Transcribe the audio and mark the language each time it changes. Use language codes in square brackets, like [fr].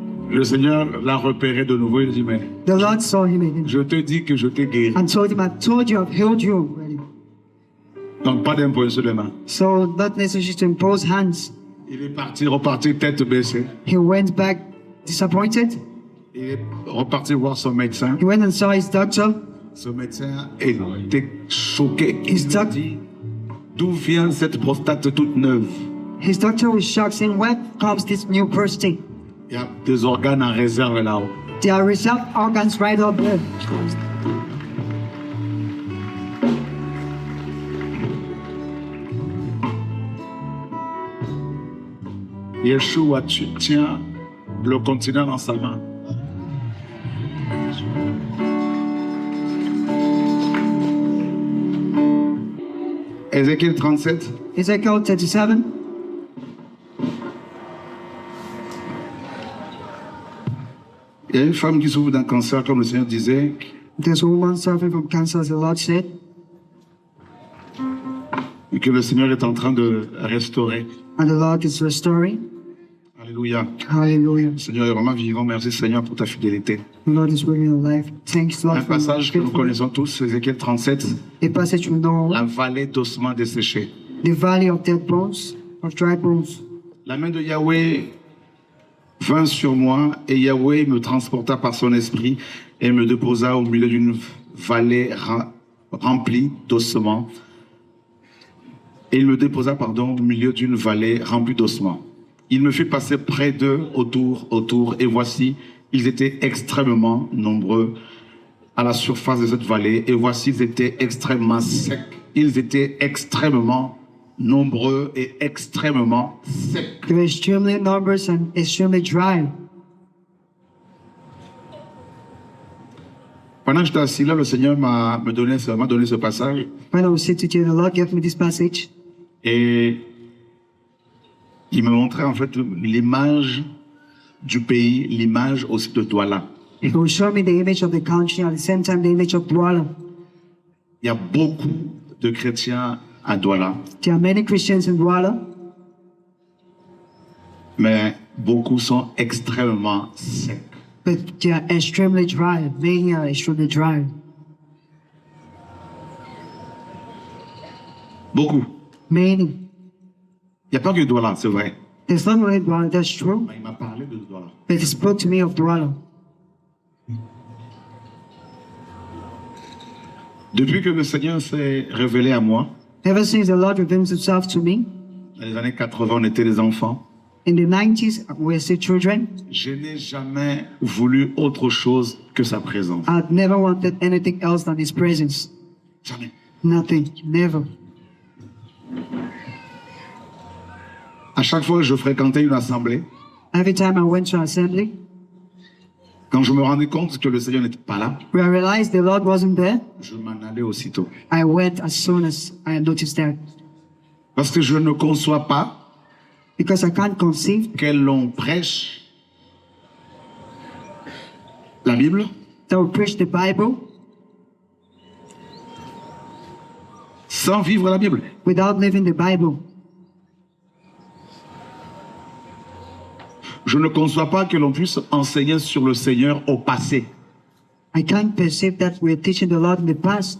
[fr] Le Seigneur l'a repéré de nouveau. Il dit, mais [en] The Lord saw him again [fr] je te dis que je t'ai guéri. [en] and told him, "I told you I've healed you already." [fr] Donc, pas d'imposition de main. [en] So not necessary to impose hands. [fr] Il est reparti tête baissée. [en] He went back disappointed. [fr] Il est reparti voir son médecin. [en] He went and saw his doctor. [fr] Ce médecin était choqué. Il [en] His [fr] lui [en] doc- [fr] dit, d'où vient cette prostate toute neuve? [en] His doctor was shocked, saying, "Where comes this new prostate? [fr] Il y a des organes en réserve là-haut. [en] There are reserved organs right up there." [fr] Yeshua, tu tiens le continent dans sa main. Ézéchiel 37. [en] Ezekiel 37. [fr] Il y a une femme qui souffre d'un cancer, comme le Seigneur disait, [en] There's a woman suffering from cancer, as the Lord said, [fr] et que le Seigneur est en train de restaurer. [en] and the Lord is restoring. [fr] Alléluia. [en] Hallelujah. [fr] Le Seigneur est vraiment vivant. Merci Seigneur pour ta fidélité. [en] The Lord is really alive. Thanks, Lord, [fr] Un [en] for your [fr] passage que nous [en] faithfulness. [fr] connaissons tous, Ézéchiel 37, [en] A passage we know, [fr] la vallée d'ossements desséchés. [en] the valley of dead bones, of dry bones. [fr] La main de Yahweh vint sur moi et Yahweh me transporta par son esprit et me déposa au milieu d'une vallée remplie d'ossements. Et il me déposa, au milieu d'une vallée remplie d'ossements. Il me fit passer près d'eux, autour, et voici, ils étaient extrêmement nombreux à la surface de cette vallée, et voici, ils étaient extrêmement secs. Ils étaient extrêmement nombreux et extrêmement secs. [en] They were extremely numerous and extremely dry. [fr] Pendant que j'étais assis là, le Seigneur m'a donné ce passage, [en] When I was sitting here, the Lord gave me this passage, [fr] et il me montrait en fait l'image du pays, l'image aussi de Douala. [en] He will show me the image of the country, at the same time the image of Douala. [fr] Il y a beaucoup de chrétiens à Douala, [en] There are many Christians in Douala, [fr] mais beaucoup sont extrêmement secs. [en] but they are extremely dry. Many are extremely dry. [fr] Beaucoup. [en] Many. [fr] Il n'y a pas que Douala, c'est vrai. [en] There's not only Douala, that's true, [fr] Mais il m'a parlé de Douala. [en] but he spoke to me of Douala. [fr] Depuis que le Seigneur s'est révélé à moi, [en] Ever since the Lord revealed himself to me, [fr] dans les années 80, on était des enfants, [en] in the 90s, we were still children. [fr] je n'ai jamais voulu autre chose que sa présence. [en] I'd never wanted anything else than his presence. [fr] Jamais. [en] Nothing, never. [fr] À chaque fois que je fréquentais une assemblée, [en] Every time I went to assembly, [fr] quand je me rendais compte que le Seigneur n'était pas là, [en] where I realized the Lord wasn't there, [fr] je m'en allais aussitôt. [en] I went as soon as I noticed that. [fr] Parce que je ne conçois pas [en] Because I can't conceive [fr] que l'on prêche la Bible [en] that we preach the Bible [fr] sans vivre la Bible. [en] without living the Bible. [fr] Je ne conçois pas que l'on puisse enseigner sur le Seigneur au passé. [en] I can't perceive that we're teaching the Lord in the past.